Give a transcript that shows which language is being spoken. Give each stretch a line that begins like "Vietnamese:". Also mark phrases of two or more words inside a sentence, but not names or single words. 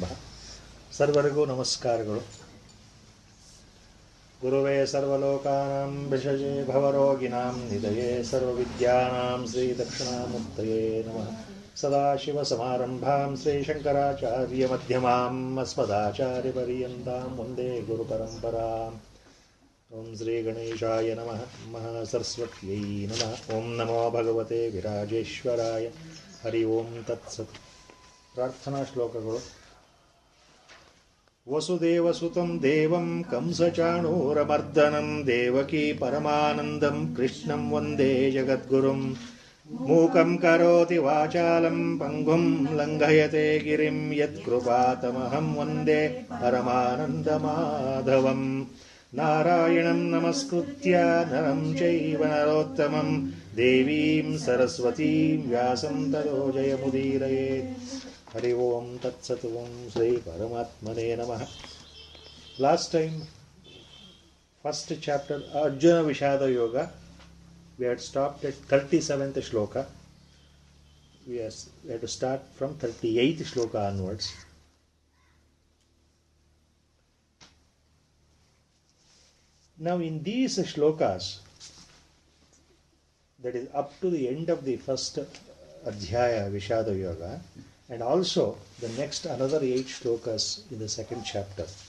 Kannada: ಸರ್ವರಿಗೂ ನಮಸ್ಕಾರಗಳು.
Sanskrit: ಗುರುವೇ ಸರ್ವಲೋಕಾನಾಂ ವಿಷಜೇ ಭವರೋಗಿಣಾಂ ನಿಧಯೇ ಸರ್ವವಿದ್ಯಾನಾಂ ಶ್ರೀ ದಕ್ಷಿಣಾಮೂರ್ತಯೇ ನಮಃ. ಸದಾಶಿವಸಮಾರಂಭಾಂ ಶ್ರೀಶಂಕರಾಚಾರ್ಯ ಮಧ್ಯಮಾಂ ಅಸ್ಮದಾಚಾರ್ಯಪರ್ಯಂತಾಂ ವಂದೇ ಗುರುಪರಂಪರಾಂ. ಓಂ ಶ್ರೀ ಗಣೇಶಾಯ ನಮಃ. ಮಹಾಸರಸ್ವತ್ಯೈ ನಮಃ. ಓಂ ನಮೋ ಭಗವತೆ ವಿರಾಜೇಶ್ವರಾಯ. ಹರಿ ಓಂ ತತ್ಸತ್.
Kannada: ಪ್ರಾರ್ಥನಾ ಶ್ಲೋಕಗಳು.
Sanskrit: ವಸುದೇವಸುತಂ ದೇವಂ ಕಂಸಚಾಣೂರಮರ್ದನಂ ದೇವಕೀ ಪರಮಾನಂದಂ ಕೃಷ್ಣಂ ವಂದೇ ಜಗದ್ಗುರುಂ. ಮೂಕಂ ಕರೋತಿ ವಾಚಾಲಂ ಪಂಗುಂ ಲಂಘಯತೆ ಗಿರಿಂ ಯತ್ಕೃಪಾತಮಹಂ ವಂದೇ ಪರಮಾನಂದಮಾಧವಂ. ನಾರಾಯಣಂ ನಮಸ್ಕೃತ್ಯ ನರಂ ಚೈವ ನರೋತ್ತಮಂ ದೇವೀಂ ಸರಸ್ವತೀಂ ವ್ಯಾಸಂ ತತೋ ಜಯಮುದೀರಯೇತ್. ಹರಿ ಓಂ ತತ್ಸತ್. ಓಂ ಶ್ರೀ ಪರಮಾತ್ಮನೇ ನಮಃ.
English: last time, first chapter ಅರ್ಜುನ ವಿಷಾದ ಯೋಗ, we had stopped at 37th shloka. We had to start from 38th shloka onwards. Now in these shlokas, that is up to the end of the first adhyaya Vishada Yoga, and also the next another 8 shlokas in the second chapter.